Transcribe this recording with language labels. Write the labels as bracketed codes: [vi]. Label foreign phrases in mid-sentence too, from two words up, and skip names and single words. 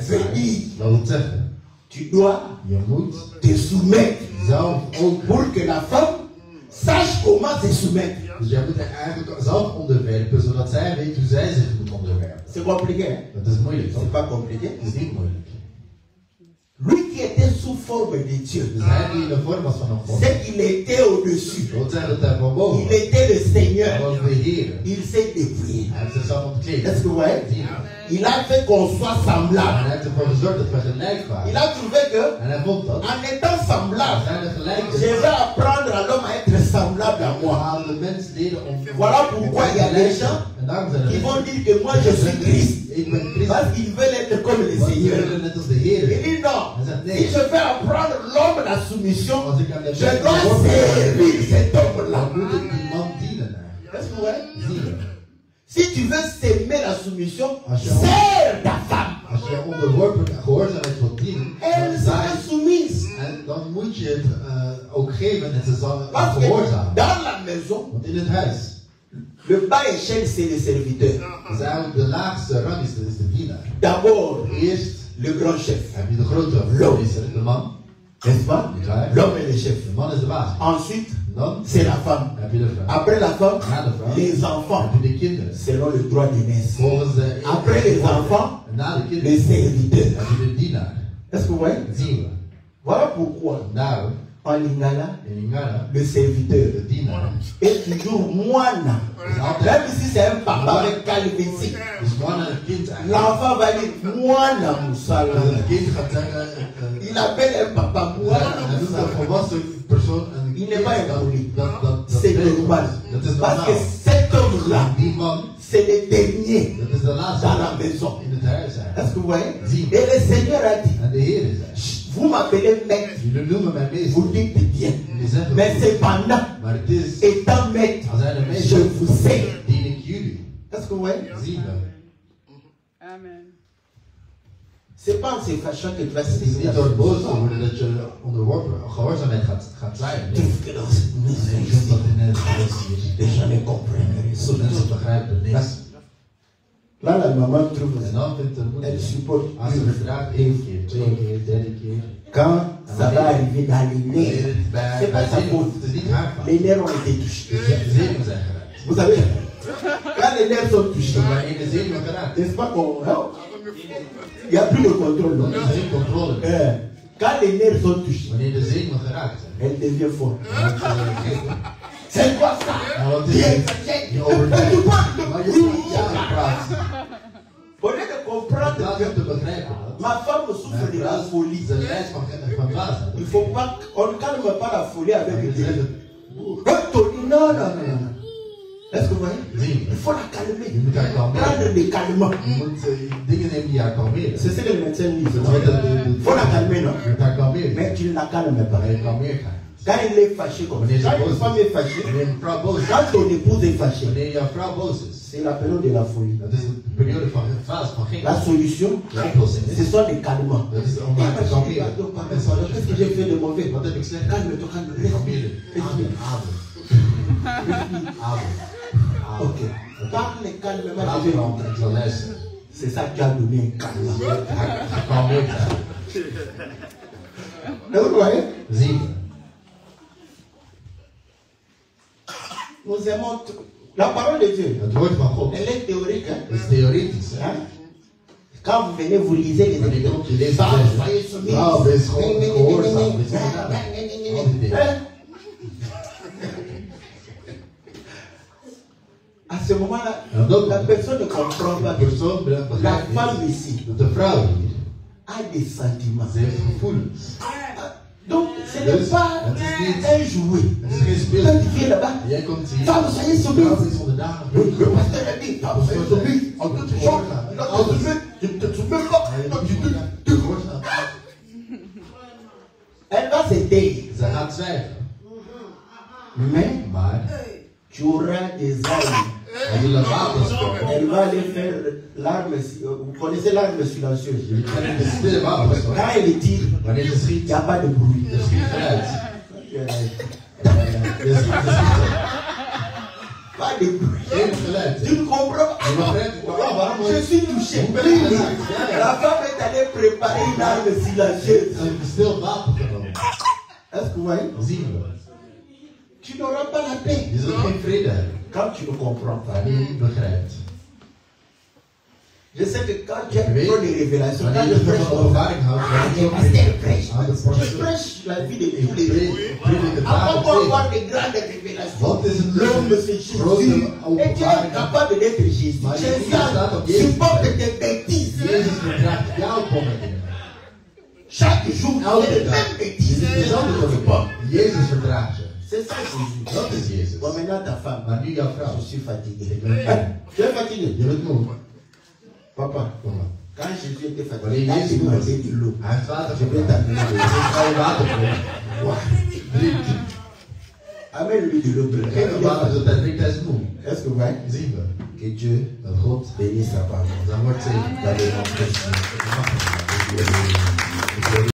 [fr] Veux [nl] zaaien. [fr] dire. [nl] Dat wil zeggen, [fr] tu dois [nl] je moet [fr] te soumettre [nl] zelf ook. [fr] pour que la femme sache comment se soumettre. [nl] Dus jij moet er eigenlijk zelf onderwerpen, zodat zij weet hoe zij zich moet onderwerpen. [fr] C'est compliqué, hein? [nl] Dat is moeilijk, toch? [fr] C'est pas compliqué. [nl] Dat is niet moeilijk. [fr] Lui qui était sous forme de Dieu, [nl] Dus hij die in de vorm was van een God. [fr] c'est qu'il était au-dessus. [nl] Dat wil zeggen dat hij van boven [fr] Il [nl] was. [fr] était le [nl] Hij [fr] Seigneur. [nl] was de Heer. [fr] Il s'est dépouillé. [nl] Hij heeft zichzelf ontkleed. [fr] Est-ce que vous voyez? [nl] Zie je? [fr] Il a fait qu'on soit [nl] En [fr] semblable. [nl] hij heeft ervoor gezorgd dat we gelijk [fr] Il [nl] waren. [fr] a trouvé que, [nl] En hij vond dat. [fr] en étant [nl] We [fr] semblable, [nl] zijn er gelijk [fr] je [nl] in. [fr] vais apprendre à l'homme à être semblable à [nl] We [fr] moi. [nl] gaan de mens leren om. [fr] Voilà pourquoi il y a des gens [nl] En daarom zijn er [fr] qui vont [nl] mensen. [fr] dire que moi je suis Christ. [nl] Ik ben Christus. [fr] Parce qu'ils veulent être comme le [nl] Want die [fr] Seigneur. [nl] willen net als de Heer. [fr] Il dit non. [nl] Hij zegt [fr] Si [nl] nee. [fr] je fais apprendre l'homme la soumission, [nl] Als ik aan de [fr] je dois servir cet homme-là. [nl] dan moet ik die man dienen eigenlijk. [fr] Est-ce que vous voyez? [nl] Zie je? [fr] Si tu veux s'aimer la soumission, [nl] Als je- [fr] sers ta femme. [nl] Als je onderworpen gehoorzaamheid wilt dienen, [fr] Elle [nl] dan [fr] sera [nl] zaai- [fr] soumise. [nl] en dan moet je het ook geven en ze zal [fr] Parce que [nl] gehoorzamen. [fr] dans la maison, [nl] Want in het huis, [fr] le bas échelle, c'est le serviteur. [nl] de laagste rang is de dienaar. [fr] D'abord, [nl] Eerst [fr] le grand chef. [nl] heb je de grote [fr] L'homme. [nl] meester, de man. [fr] N'est-ce pas? [nl] Ja. [fr] L'homme est le chef. [nl] De man is de baas. [fr] Ensuite, [nl] Dan [fr] c'est la femme. [nl] heb je de vrouw. [fr] Après la femme, [nl] Na de vrouw [fr] les enfants, [nl] heb je de kinderen. [fr] selon le droit d'aînesse. [nl] Volgens de [fr] Après les enfants, [nl] En na de [fr] les [nl] kinderen [fr] serviteurs. [nl] heb je de dienaar. [fr] Est-ce que vous voyez? [nl] Dat zien we. [fr] Voilà pourquoi, [nl] Daarom, [fr] en Lingala, [nl] in Ingara, [fr] le serviteur [nl] de dienaar [fr] est toujours moine. [nl] is altijd. [fr] Même si c'est un papa avec calvitie, [nl] Dus man en een kind eigenlijk. [fr] l'enfant va dire moine Moussala. [nl] Dus het kind gaat zeggen, [fr] Il appelle un papa moine [nl] hij doet een [fr] Moussala. [nl] volwassen persoon een [fr] Il n'est pas impoli. [nl] dat [fr] C'est [nl] weet je. [fr] normal. [nl] Dat is [fr] Parce que [nl] normaal. [fr] cet homme-là, [nl] Die man, [fr] c'est le dernier [nl] dat is de laatste [fr] dans la maison. [nl] in het huis [fr] Est-ce [nl] eigenlijk. [fr] que vous voyez? [nl] Zie. [fr] Et le Seigneur a dit, [nl] En de Heer is hij. [fr] vous m'appelez maître, [nl] Jullie noemen mij meester. [fr] vous dites bien. [nl] Jullie zeggen [fr] Mais [nl] goed. [fr] cependant, [nl] Maar het is, [fr] étant maître, [nl] als hij de [fr] je [nl] meester is, [fr] vous sais. [nl] dien ik jullie. [fr] Est-ce que vous voyez? [nl] Zie je. Amen. [fr] C'est pas en se fâchant que tu vas [nl] Het is [fr] se [nl] niet door boos te worden dat je onderworpen gehoorzaamheid gaat zijn. [fr] Tu trouves que dans cette [nl] Nee, [fr] maison [nl] ik vind dat [fr] ici, [nl] in het huis hier. [fr] les gens ne comprennent rien. [nl] Mensen begrijpen niks. [fr] Là, la maman trouve [nl] En dan vindt de moeder, [fr] elle supporte. [nl] als ze verdraagt, 1 keer, 2 keer, 3 keer. [fr] Quand ça va arriver dans les [nl] Wanneer [fr] nerfs, [nl] het bij [fr] c'est pas sa [nl] zenuwen, [fr] faute. [nl] het is niet haar fout. [fr] Les nerfs ont été touchés. [nl] De zenuwen zijn geraakt. [fr] Vous savez, quand les nerfs sont touchés, [nl] Wanneer de zenuwen geraakt, [fr] n'est-ce pas qu'on. hein, il n'y a plus de contrôle. Non? [nl] dan is er geen controle meer. [fr] Quand les nerfs sont touchés, [nl] Wanneer de zenuwen geraakt zijn, [fr] elle devient forte. [nl] dan wordt ze gek. [fr] C'est quoi ça? [nl] Maar wat is [fr] Bien, [nl] het? [fr] c'est- [nl] Je overdrijft. [fr] Tu parles de- [nl] Maar je praat, ja, je praat. [fr] Au lieu de [nl] In [fr] comprendre [nl] plaats [fr] que [nl] van te begrijpen dat, [fr] ma femme souffre de la folie. [nl] de lijst van dwaasheid. [fr] Il faut pas, on ne calme pas la folie [nl] En [fr] avec [nl] je [fr] des. [nl] zegt het, [fr] Non, non, non, non. Est-ce que vous voyez? [nl] zie je. [fr] Il faut la calmer. [nl] Je moet haar kalmeren. [fr] Prendre des calmants. [nl] Je moet dingen nemen die haar kalmeren. [fr] C'est ce que le médecin dit. [nl] Dat is wat [fr] Il faut la calmer, non? [nl] Je moet haar kalmeren. [fr] Mais tu ne la calmes pas. [nl] Maar je kalmeert haar. [fr] Quand il est fâché comme ça, quand une femme est fâchée, [nl] Wanneer een vrouw boos is. [fr] quand ton épouse est fâchée, [nl] Wanneer jouw vrouw boos is. [fr] c'est la période de la folie. [nl] Dat is een periode van een fase van geen. [fr] La solution, [nl] De oplossing [fr] ce [nl] is. [fr] sont des calmants. [nl] Dat is om haar te kalmeren. [fr] Qu'est-ce que j'ai fait de mauvais? [nl] Wat heb ik slecht? [fr] Calme-toi, calme-toi. [nl] Kalmeren. Adem, adem. Adem. Adem. [fr] Ok. Parle calmement. [nl] Praat erom, ik zal luisteren. [fr] C'est ça qui a donné un calme. [nl] Gekalmeerd zijn. [fr] Vous voyez? 7. Nous aimons la parole de Dieu. [nl] Het woord van God. [fr] Elle est théorique. Hein? [nl] Dat is theoretisch. Hè? [fr] Hein? Quand vous venez, vous lisez les [nl] Wanneer je [fr] écrits. [nl] komt, je leest [fr] Ça, [nl] het. [fr] soyez soumis. [nl] Nou, wees gewoon gehoorzaam. Wees onderdanig. Al die dingen. [fr] Hein? À ce moment-là, la personne ne comprend pas. [nl] De persoon [fr] La [nl] begrijpt [fr] femme [nl] niet [fr] ici [nl] dat de vrouw hier, [fr] a des sentiments. [nl] ze heeft gevoelens. [fr] Donc, ce n'est [nl] Dus [fr] pas [nl] het is niet, [fr] un jouet. [nl] het is geen [fr] Quand [nl] speel. [fr] tu viens là-bas, [nl] Jij komt hier, [fr] femme, soyez soumis. [nl] vrouw is onderdanig. [fr] Le pasteur a dit, femme, soyez soumis. En toute chose, quand tu te soumets, tu ne te soumets pas. Quand tu te [nl] Gehoorzaam. [fr] Elle va se taire. [nl] Ze gaat zwijgen. [fr] Mais [nl] Maar [fr] tu auras des armes. [nl] hij wil een wapen stoppen. [fr] Elle va aller faire l'arme. Vous connaissez l'arme silencieuse. [nl] Jullie kennen de stille wapen stoppen. [fr] Quand elle tire, [nl] Wanneer ze [fr] il [nl] schiet, [fr] n'y a pas de bruit. [nl] er schiet geluid. Je schiet [fr] Pas de bruit. [nl] geen geluid. [fr] Tu ne comprends pas? [nl] Je begrijpt het, maar waarom [fr] Je suis touché. La femme est allée préparer une arme silencieuse. [nl] een stil wapen genomen? [fr] Est-ce que vous voyez? [nl] Zien we. [fr] Tu n'auras pas la paix. [nl] Je zult geen vrede hebben. [fr] Quand tu ne comprends pas. [nl] Wanneer je niet begrijpt. [fr] Je sais que quand tu as trop de révélations, quand [nl] Wanneer [fr] je [nl] je [fr] prêche [nl] van [fr] comme ça, [nl] openbaring houdt, ah, wanneer [fr] les [nl] je [fr] pasteurs prêchent. [nl] aan de [fr] Je [nl] pastor. [fr] prêche la vie de [nl] Ik [fr] tous les jours. [nl] predik het [fr] Avant [nl] dagelijks [fr] d'avoir [nl] leven. [fr] de grandes révélations, [nl] Wat is een [fr] l'homme c'est [nl] grote [fr] Jésus. Et tu es [nl] openbaring? [fr] capable d'être Jésus. [nl] Maar je [fr] Jésus [nl] staat op Jezus. [fr] supporte tes bêtises. [nl] Jezus verdraagt jouw kommetingen. [fr] Chaque jour, [nl] Elke [fr] c'est les [nl] dag. [fr] mêmes bêtises. [nl] Het is dezelfde kommetting. Jezus verdraagt je. [fr] C'est ça Jésus. [nl] Dat is Jezus. [fr] Bon, maintenant ta femme. [nl] Maar nu jouw vrouw. [fr] Je suis fatigué. [nl] Ik ben moe. [fr] Tu es fatigué? [nl] Je bent moe. [fr] Papa, [nl] Kom maar. [fr] quand Jésus était fatigué, [nl] Wanneer [fr] il a [nl] Jezus moe was, [fr] demandé de l'eau. [nl] hij heeft water [fr] Je vais [nl] gevraagd. [fr] t'amener de l'eau. [nl] Ik ga je water brengen. Drink. [fr] Amène-lui de l'eau. [nl] Geef hem water zodat hij drinkt, hij is moe. [fr] Est-ce que vous voyez? [nl] Zien we. [fr] Que Dieu [nl] Dat God [fr] bénisse sa parole. [nl] zijn woord zegt. [fr] Dans le nom de Jésus.